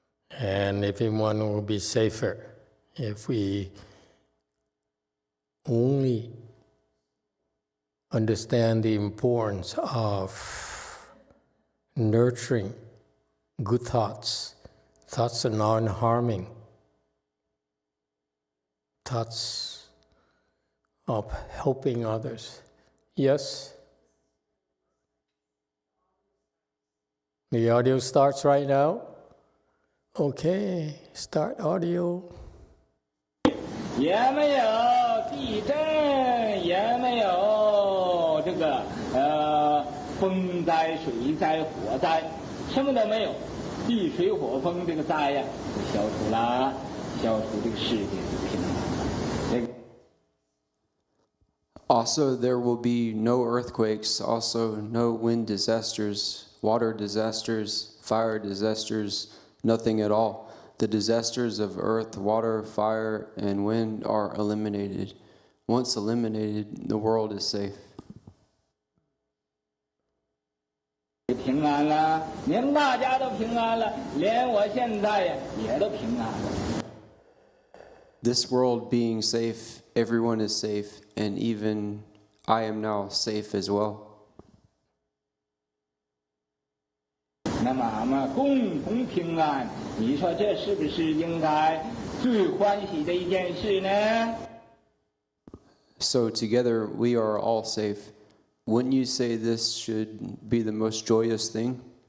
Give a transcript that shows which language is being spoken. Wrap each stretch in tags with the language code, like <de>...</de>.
<en>And everyone will be safer if we only understand the importance of nurturing good thoughts, thoughts of non-harming, thoughts of helping others. Yes? The audio starts right now. Okay, start audio.</en> <zh>也没有地震，也没有这个风灾、水灾、火灾，什么都没有，地水火风这个灾呀，消除了，消除这个世界的平安。</zh> <en>Also, there will be no earthquakes, also no wind disasters, water disasters, fire disasters, nothing at all. The disasters of earth, water, fire, and wind are eliminated. Once eliminated, the world is safe.</en> <zh>平安了，连大家都平安了，连我现在呀也都平安了。</zh> <en>This world being safe, everyone is safe, and even I am now safe as well.</en> <zh>那么共同平安，你说这是不是应该最欢喜的一件事呢？</zh> <en>So together we are all safe. Wouldn't you say this should be the most joyous thing?</en>